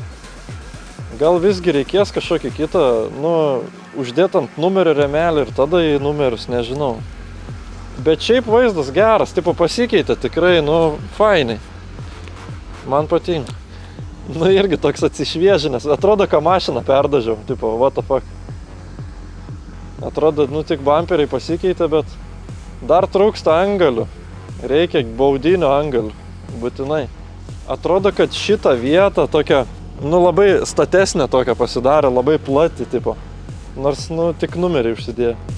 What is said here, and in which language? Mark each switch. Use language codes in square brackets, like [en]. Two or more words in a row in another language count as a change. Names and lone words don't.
[lt] Gal visgi reikės kažkokį kitą, nu, uždėt ant numerio remelį ir tada į numerius, nežinau. Bet šiaip vaizdas geras, tipo pasikeitė tikrai, nu, fainai. Man patinka. Nu, irgi toks atsišviežinęs. Atrodo, ką mašiną perdažiau, tipo, [en] what the fuck. [lt] Atrodo, nu, tik bamperiai pasikeitė, bet dar trūksta angalių. Reikia baudinio angalių, būtinai. Atrodo, kad šitą vietą tokia, nu, labai statesnė tokia pasidarė, labai plati, tipo. Nors, nu, tik numeriai užsidėjo.